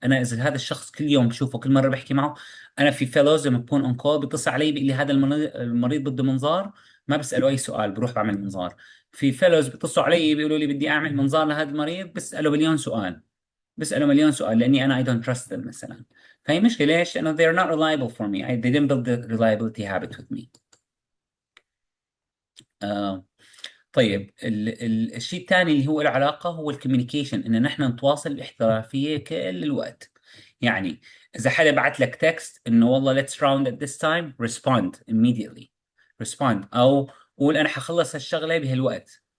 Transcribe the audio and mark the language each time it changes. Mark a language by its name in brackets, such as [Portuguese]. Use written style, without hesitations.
[Arabic] انا اذا هذا الشخص كل يوم بشوفه كل مره بحكي معه، انا في فيلوز لما بكون اون كول بيتصل علي بيقول لي هذا المريض بده منظار، ما بسأله أي سؤال بروح بعمل منظار. في فيلوز بيتصلوا علي بيقولوا لي بدي أعمل منظار لهذا المريض، بسأله مليون سؤال، بسأله مليون سؤال لأني أنا [English] I don't trust them [Arabic] مثلا. فهي مشكلة. ليش؟ لأنه [English] they're not reliable for me. They didn't build the reliability habit with me. [Arabic] آه طيب الشيء الثاني اللي هو العلاقة هو الكوميونيكيشن، إن نحن نتواصل باحترافية كل الوقت. يعني إذا حدا بعت لك تكست إنه والله [English] let's round at this time, respond immediately. [Arabic] respond، أو قول أنا حخلص هالشغلة بهالوقت.